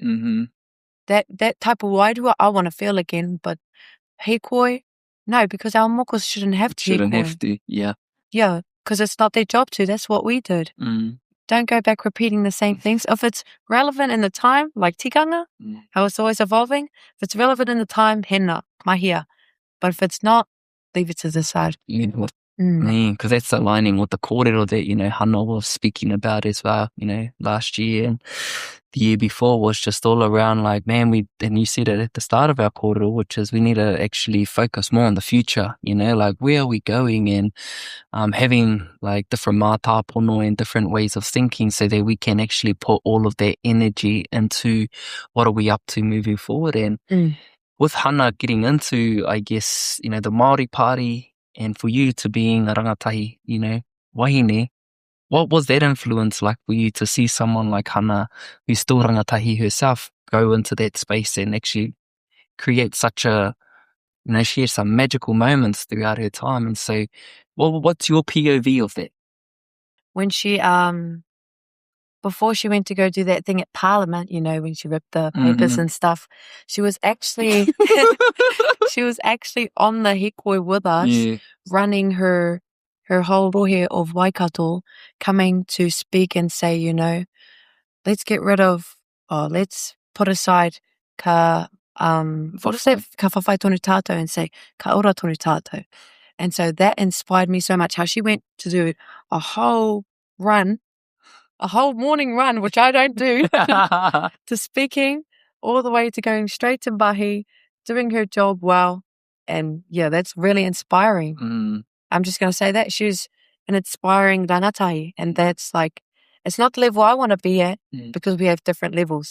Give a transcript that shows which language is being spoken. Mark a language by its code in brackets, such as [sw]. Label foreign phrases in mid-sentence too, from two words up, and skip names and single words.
[en] That type of wairua I want to feel again, but Hīkoi, no, because our mokos shouldn't have to. Yeah. Yeah, because it's not their job to. That's what we did. don't go back repeating the same things. If it's relevant in the time, like tikanga, how it's always evolving, if it's relevant in the time, [mi] hena, mahia. [en] But if it's not, leave it to the side. Because that's aligning with the kōrero that, Hana was speaking about as well, last year and the year before was just all around like, man, and you said it at the start of our kōrero, which is we need to actually focus more on the future, like where are we going and having like different mātāpono and different ways of thinking so that we can actually put all of that energy into what are we up to moving forward. And with Hana getting into, I guess, the Māori party, and for you to being a [mi] rangatahi, wahine, [en] what was that influence like for you to see someone like Hana, who's still rangatahi herself, go into that space and actually create such a, she had some magical moments throughout her time. And so, what's your POV of that? When she, before she went to go do that thing at Parliament, when she ripped the papers and stuff, she was actually on the Hīkoi with us, running her whole rohe of Waikato, coming to speak and say, let's get rid of, let's put aside [mi] ka whawhai tonu tātou [en] and say [mi] ka ora tonu tātou. [en] And so that inspired me so much, how she went to do a whole morning run, which I don't do, to speaking all the way to going straight to Mahi, doing her job well. And yeah, that's really inspiring. I'm just going to say that she's an inspiring rangatahi, and that's like, it's not the level I want to be at because we have different levels.